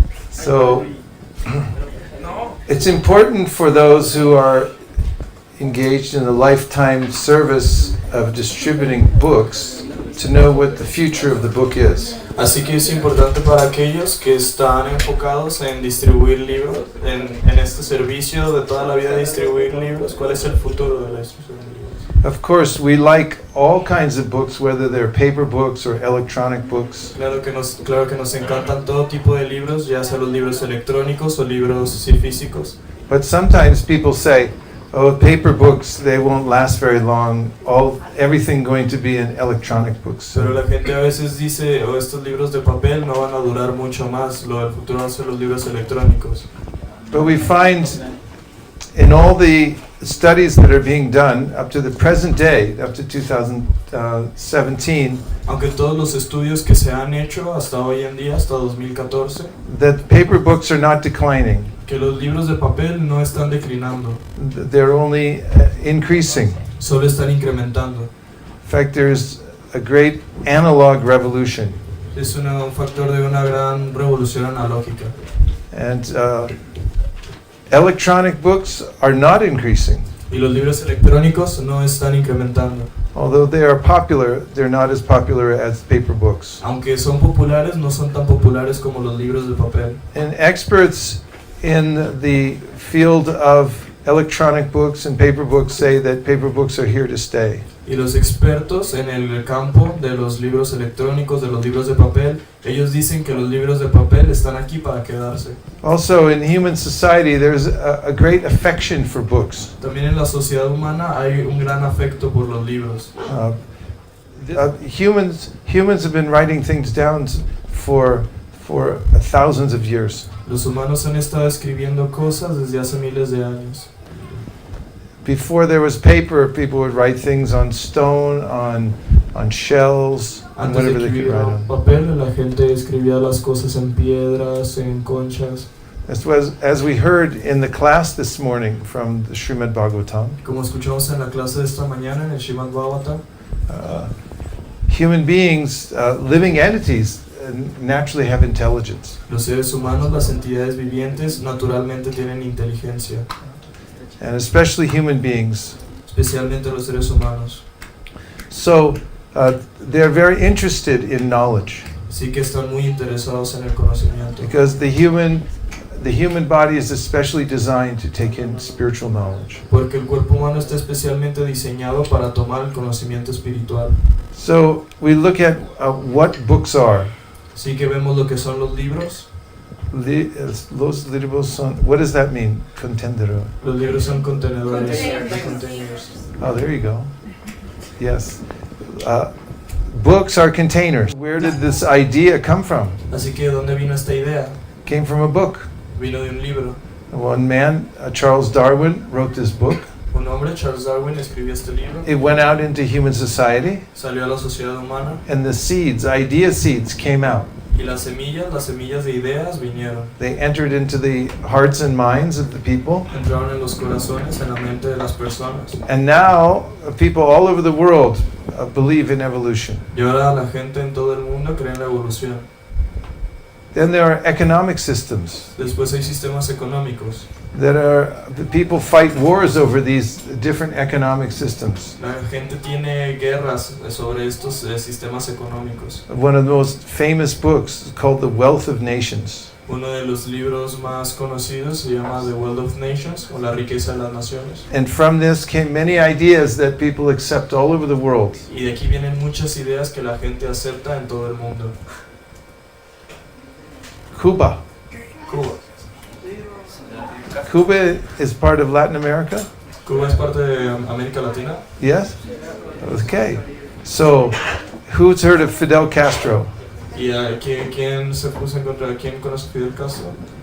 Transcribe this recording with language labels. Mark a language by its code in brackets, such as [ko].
[en] So, it's important for those who are engaged in the lifetime service of distributing books to know what the future of the book is. [es] Así que es importante para aquellos que están enfocados en distribuir libros, en este servicio de toda la vida de distribuir libros, ¿cuál es el futuro de la distribución de libros? [en] Of course, we like all kinds of books, whether they're paper books or electronic books. [es] Claro que nos encantan todo tipo de libros, ya sea los libros electrónicos o libros sí, físicos. [en] But sometimes people say, oh, paper books, they won't last very long. Everything going to be in electronic books. [es] Pero la gente a veces dice, oh, estos libros de papel no van a durar mucho más, lo del futuro van a ser los libros electrónicos. [en] But we find in all the studies that are being done up to the present day, up to 2017, [es] Aunque todos los estudios que se han hecho hasta hoy en día, hasta 2014, [en] that paper books are not declining. [es] que los libros de papel no están declinando, [en] They're only increasing. [es] solo están incrementando. [en] In fact, there's a great analog revolution. [es] Es un factor de una gran revolución analógica. [en] And electronic books are not increasing. [es] Y los libros electrónicos no están incrementando. [en] Although they are popular, they're not as popular as paper books. [es] Aunque son populares, no son tan populares como los libros de papel. [en] And experts in the field of electronic books and paper books say that paper books are here to stay. [es] Y los expertos en el campo de los libros electrónicos, de los libros de papel, ellos dicen que los libros de papel están aquí para quedarse. [en] Also, in human society, there's a great affection for books. [es] También en la sociedad humana hay un gran afecto por los libros. [en] Humans have been writing things down for thousands of years. [es] Los humanos han estado escribiendo cosas desde hace miles de años. [en] Before there was paper, people would write things on stone, on shells, and [es] Antes de [en] whatever they could [es] hubiera [en] write on. [es] papel, la gente escribía las cosas en piedras, en conchas. [en] As we heard in the class this morning from the Srimad Bhagavatam, [es] Como escuchamos en la clase de esta mañana en el Srimad Bhagavatam, [en] human beings, living entities, naturally have intelligence. [es] los seres humanos, las entidades vivientes, naturalmente tienen inteligencia, [en] And especially human beings. [es] especialmente los seres humanos. [en] So they're very interested in knowledge [es] Sí que están muy interesados en el conocimiento, [en] because the human body is especially designed to take in spiritual knowledge. [es] porque el cuerpo humano está especialmente diseñado para tomar el conocimiento espiritual. [en] So we look at what books are. Así que vemos lo que son los libros. [es] Los libros son, [en] what does that mean? [es] Contendero. Los libros son contenedores. [en] Containers. Oh, there you go. Yes. Books are containers. Where did this idea come from? [es] Así que, ¿dónde vino esta idea? [en] Came from a book. [es] Vino de un libro. [en] One man, Charles Darwin, wrote this book. [es] Un hombre, Charles Darwin, escribió este libro. [en] It went out into human society, [es] Salió a la sociedad humana. [en] and the idea seeds came out. [es] Y las semillas de ideas vinieron. [en] They entered into the hearts and minds of the people. [es] Entraron en los corazones, en la mente de las personas. [en] And now people all over the world believe in evolution. [es] Y ahora la gente en todo el mundo cree en la evolución. [en] Then there are economic systems [es] Después hay sistemas económicos. [en] the people fight wars over these different economic systems. [es] La gente tiene guerras sobre estos sistemas económicos. [en] One of the most famous books is called The Wealth of Nations. [es] Uno de los libros más conocidos se llama The Wealth of Nations, o La riqueza de las naciones. [en] And from this came many ideas that people accept all over the world. [es] Y de aquí vienen muchas ideas que la gente acepta en todo el mundo. [en] Cuba. [es] Cuba. [en] Cuba is part of Latin America? [es] Cuba es parte de América Latina. [en] Yes? Okay. So, who's heard of Fidel Castro? [es] ¿Y quién se puso en contra de quién conoce a Fidel Castro?